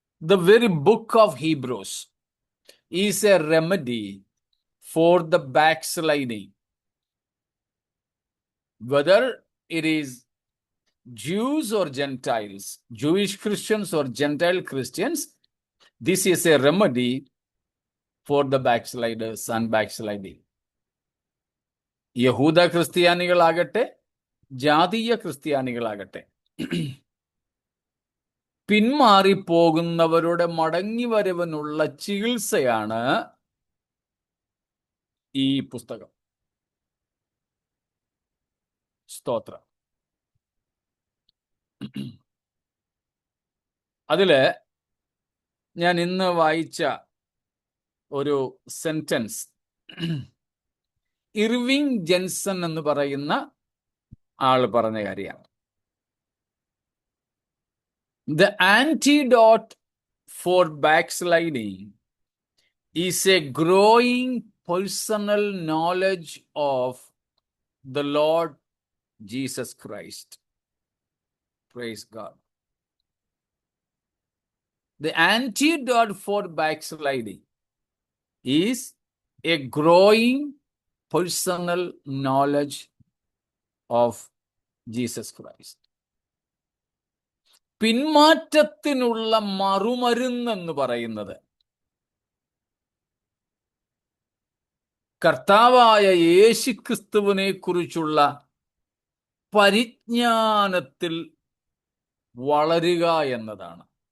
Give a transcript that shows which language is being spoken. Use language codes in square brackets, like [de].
[en] The very book of Hebrews is a remedy for the backsliding. Whether it is Jews or Gentiles, Jewish Christians or Gentile Christians, this is a remedy for the backsliders and backsliding. [ml] യഹൂദ ക്രിസ്ത്യാനികളാകട്ടെ ജാതീയ ക്രിസ്ത്യാനികളാകട്ടെ പിന്മാറിപ്പോകുന്നവരുടെ മടങ്ങിവരവിനുള്ള ചികിത്സയാണ് ഈ പുസ്തകം. സ്തോത്രം. അതില് ഞാൻ ഇന്ന് വായിച്ച ഒരു സെന്റൻസ് ഇർവിങ് ജെൻസൺ എന്ന് പറയുന്ന ആള് പറഞ്ഞ കാര്യമാണ്. [en] The antidote for backsliding is a growing personal knowledge of the Lord Jesus Christ. Praise God. The antidote for backsliding is a growing personal knowledge of Jesus Christ. [ml] പിന്മാറ്റത്തിനുള്ള മറുമരുന്നെന്ന് പറയുന്നത് കർത്താവായ യേശുക്രിസ്തുവിനെ കുറിച്ചുള്ള പരിജ്ഞാനത്തിൽ വളരുക എന്നതാണ്.